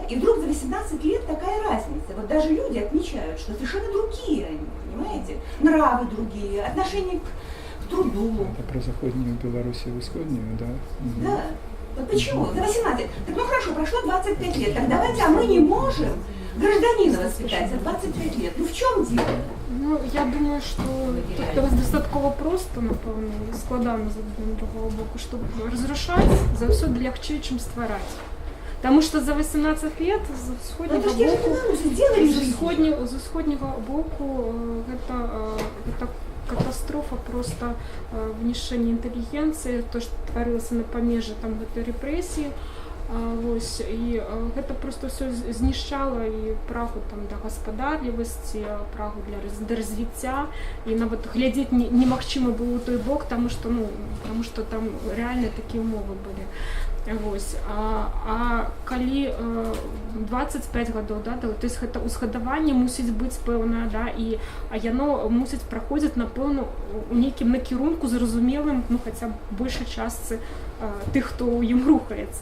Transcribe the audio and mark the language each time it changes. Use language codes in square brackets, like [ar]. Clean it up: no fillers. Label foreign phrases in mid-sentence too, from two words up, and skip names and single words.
[ru] И вдруг за 18 лет такая разница. Вот даже люди отмечают, что совершенно другие они, понимаете? Нравы другие, отношение к труду. Это про Заходнюю Белоруссию и Исходнюю, да? Да. Вот почему? За 18. Так ну хорошо, прошло 25 лет. Так давайте, а мы не можем гражданина воспитать за 25 лет. Ну в чем дело? [uk] Ну, я думаю, що тут достатково просто, напевно, і складано з другого боку, щоб розрушати завжди легче, ніж створити. Тому що за 18 лет з сходнього боку це катастрофа просто внішення інтелігенції, то, що творилося на помежі там репресії. [be] Ось, і гэта просто все знішчала і прагу там да гаспадарлівасці, прагу для развіцця, і нават глядзець немагчыма было ў той бок, таму што там рэальна такія умовы былі. Вось. А калі 25 гадоў, да, [ru] то есть [be] гэта узгадаванне мусіць быць пэўнае, да, і яно мусіць праходзіць, напэўна, у нейкім накірунку зразумелым, ну, хаця б большай частцы тых, хто ў ім рухаецца.